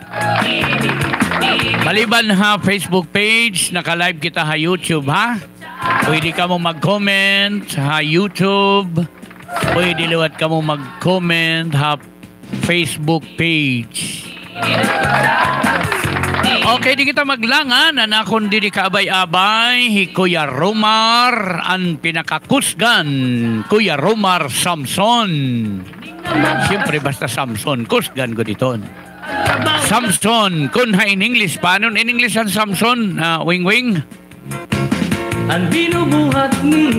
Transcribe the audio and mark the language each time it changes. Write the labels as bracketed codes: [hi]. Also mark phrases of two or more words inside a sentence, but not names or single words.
[war] Maliban ha Facebook page, naka-live kita ha YouTube ha. Pwede ka mo mag-comment ha YouTube. Pwede liwat ka mo mag-comment ha Facebook page. Okay, di kita maglangan. Anakon di kaabay-abay. Kuya Romar, ang pinakakusgan. Kuya Romar Samson. Siyempre basta Samson. Kusgan ko dito. Samson. Kung ha [en] in English, [war] paano [en] in English [war] ang Samson? Wing Wing? Ang binubuhat ni...